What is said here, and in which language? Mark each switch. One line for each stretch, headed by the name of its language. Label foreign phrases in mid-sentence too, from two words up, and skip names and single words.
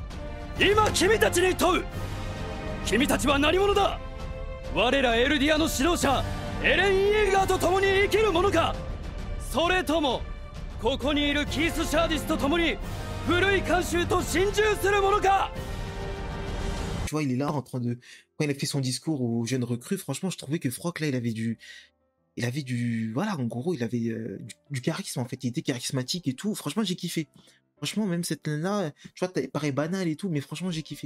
Japanese: 今君たちに問う。君たちは何者だ。我らエルディアの指導者エレン・イエーガーと共に生きる者か、それともここにいるキース・シャーディスと共に古い慣習と心中する者か。
French: Tu vois, il est là en train de... Quand il a fait son discours aux jeunes recrues, franchement, je trouvais que Frock, là, il avait du... Voilà, en gros, il avait du charisme, en fait. Il était charismatique et tout. Franchement, j'ai kiffé. Franchement, même cette scène-là, tu vois, elle paraît banale et tout, mais franchement, j'ai kiffé.